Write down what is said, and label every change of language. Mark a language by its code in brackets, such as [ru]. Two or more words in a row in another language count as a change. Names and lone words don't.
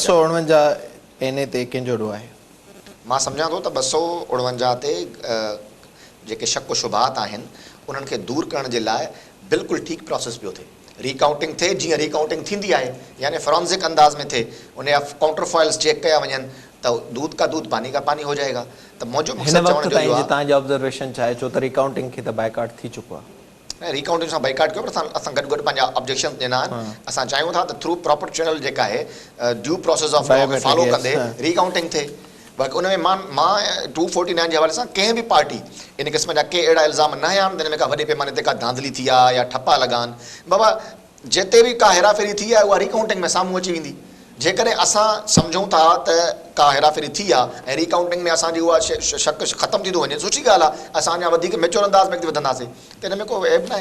[sd] 249 एन ते कंहिंजो ॾोह आहे? मां सम्झां थो त 249 ते जेके शक शुबहात आहिनि उन्हनि खे दूर करण जे लाइ बिल्कुलु ठीकु प्रोसेस पियो थिए। रिकाउंटिंग थिए जीअं रिकाउंटिंग थींदी आहे, यानी फॉरेंसिक अंदाज़ में थिए, उन जा [en] counter foils [sd] चेक कया वञनि त [hi] दूध का दूध पानी का पानी हो जाएगा। [sd] त मुंहिंजो मक़सदु चवण जो आहे, तव्हांजो ऑब्जर्वेशन छा आहे? छो त रिकाउंटिंग खे त बाइकाट थी चुको आहे। रिकाउंटिंग सां बाइकाट कयो, पर असां गॾु गॾु पंहिंजा ऑब्जेक्शन ॾिना आहिनि। असां चाहियूं था त [en] through proper channel [sd] जेका आहे [en] due process of law [sd] खे फॉलो कंदे रिकाउंटिंग थिए। बाक़ी उन में मां 249 जे हवाले सां कंहिं बि पार्टी इन क़िस्म जा के अहिड़ा इल्ज़ाम न हया आहिनि जिन में का वॾे पैमाने ते का धांधली थी आहे या ठपा लॻा आहिनि। बाबा जिते बि का हेराफेरी थी आहे उहा रिकाउंटिंग में साम्हूं अची वेंदी। जेकॾहिं असां सम्झूं था त का हेराफेरी थी आहे ऐं रिकाउंटिंग में असांजी उहा शक ख़तमु थी थो वञे, सुठी ॻाल्हि आहे, असां अञा वधीक मेच्योर अंदाज़ में वधंदासीं, त हिन में को ऐब न आहे।